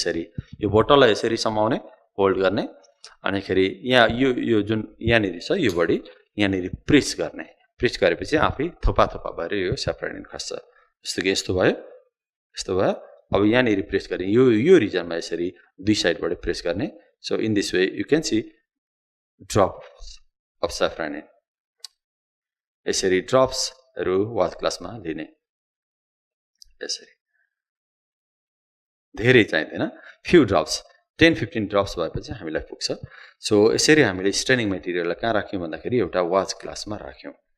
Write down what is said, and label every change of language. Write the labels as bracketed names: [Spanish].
[Nepali] यसरी यो बोतललाई यसरी समाउने, होल्ड गर्ने, अनिखेरि यहाँ यो जुन यहाँनिर छ यो बडी यहाँनिर प्रेस गर्ने। प्रेस गरेपछि आफै थोपा थोपा भएर यो स्याफ्रानिन खस्छ। जस्तो कि यस्तो भयो, यस्तो भयो। अब यहाँनिर प्रेस गर्ने, यो रिजनमा यसरी दुई साइडबाट प्रेस गर्ने। [English] So in this way you can see drops of safranin. [Nepali] यसरी ड्रप्सहरू वाच ग्लासमा लिने। यसरी धेरै चाहिँदैन, फ्यु ड्रप्स, 10-15 ड्रप्स भएपछि हामीलाई पुग्छ। सो यसरी हामीले स्टेनिङ मेटेरियललाई कहाँ राख्यौँ भन्दाखेरि एउटा वाच ग्लासमा राख्यौँ।